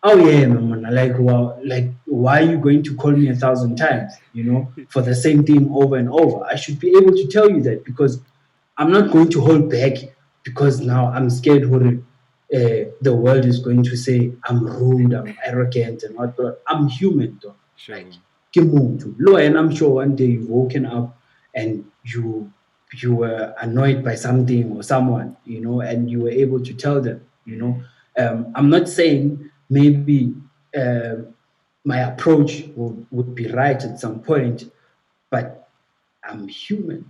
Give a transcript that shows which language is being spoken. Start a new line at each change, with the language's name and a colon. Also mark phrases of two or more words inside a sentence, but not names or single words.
English: oh yeah, man, like, well, like, why are you going to call me 1,000 times, for the same thing over and over? I should be able to tell you that, because I'm not going to hold back, because now I'm scared what the world is going to say I'm rude, I'm arrogant, and whatnot. I'm human, though. Like, Sure.
Southern Sotho: ke motho. Lo,
English: and I'm sure one day you've woken up and you were annoyed by something or someone, and you were able to tell them. Mm. I'm not saying maybe my approach would be right at some point, but I'm human,